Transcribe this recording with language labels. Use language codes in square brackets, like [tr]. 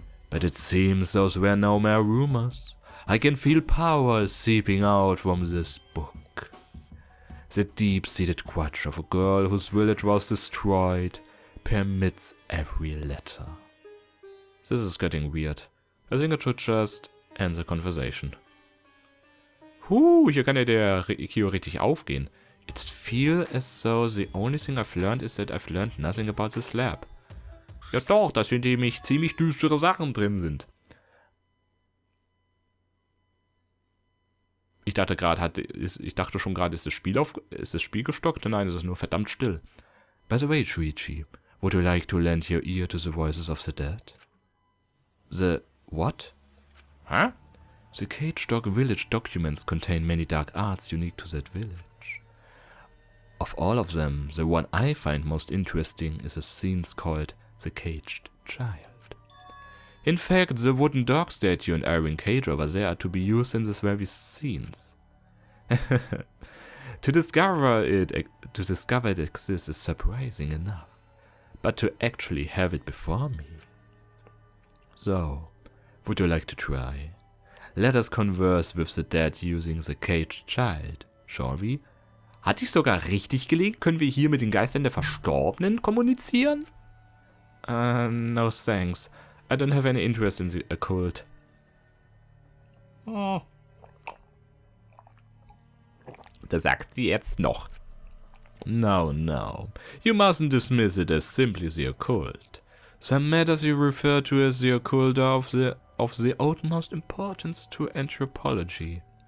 [en] But it seems those were no mere rumors. I can feel power seeping out from this book. The deep-seated grudge of a girl whose village was destroyed permits every letter. This is getting weird. I think I should just end the conversation. [de] Hier kann ja der Kyo richtig aufgehen. [en] It feels as though the only thing I've learned is that I've learned nothing about this lab. [de] Ja doch, dass hier nämlich ziemlich düstere Sachen drin sind. Ich dachte schon gerade, ist das Spiel gestockt? Nein, es ist nur verdammt still. [en] By the way, Shuichi, Would you like to lend your ear to the voices of the dead? The what? Huh? The Cage Dog Village documents contain many dark arts unique to that village. Of all of them, the one I find most interesting is a scene called The Caged Child. In fact, the wooden dog statue and iron cage over there are to be used in these very scenes. To discover it exists is surprising enough, but to actually have it before me. So, would you like to try? Let us converse with the dead using the caged child, shall we? [de] Hatte ich sogar richtig gelegen? Können wir hier mit den Geistern der Verstorbenen kommunizieren? [en] No thanks. I don't have any interest in the occult. Oh. [de] Das sagt sie jetzt noch. [en] No. You mustn't dismiss it as simply the occult. Some matters you refer to as the occult are of the utmost importance to anthropology.